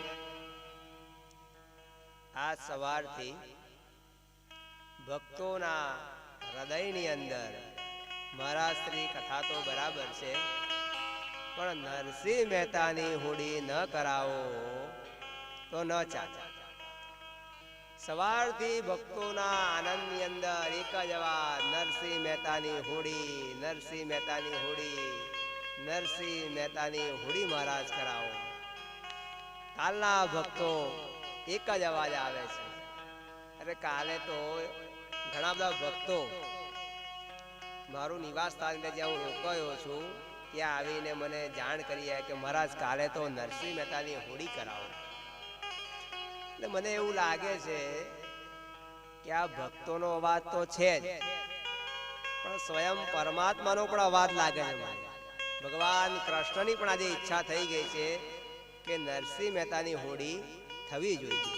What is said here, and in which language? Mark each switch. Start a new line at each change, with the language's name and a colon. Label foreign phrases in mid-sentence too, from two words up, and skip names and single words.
Gujarati: આજ સવારથી ભક્તોના હૃદયની અંદર મહારાજ શ્રી કથા તો બરાબર છે, પણ નરસિંહ મહેતાની હૂંડી ન કરાવો તો ન ચાલે। સવારથી ભક્તોના આનંદની અંદર એક જ અવાજ, નરસિંહ મહેતાની હૂંડી, નરસિંહ મહેતાની હૂંડી, નરસિંહ મહેતાની હૂંડી મહારાજ કરાવો। કાલના ભક્તો એક જ અવાજ આવે છે। અરે કાલે તો ઘણા બધા ભક્તો મારું નિવાસ સ્થાન જ્યાં હું રોકાયો છું ત્યાં આવીને મને જાણ કરી કે મહારાજ કાલે તો નરસિંહ મહેતાની હોડી કરાવો। એટલે મને એવું લાગે છે કે આ ભક્તોનો અવાજ તો છે જ, પણ સ્વયં પરમાત્માનો પણ અવાજ લાગે છે મને। ભગવાન કૃષ્ણની પણ આજે ઈચ્છા થઈ ગઈ છે કે નરસિંહ મહેતાની હોડી થવી જોઈએ।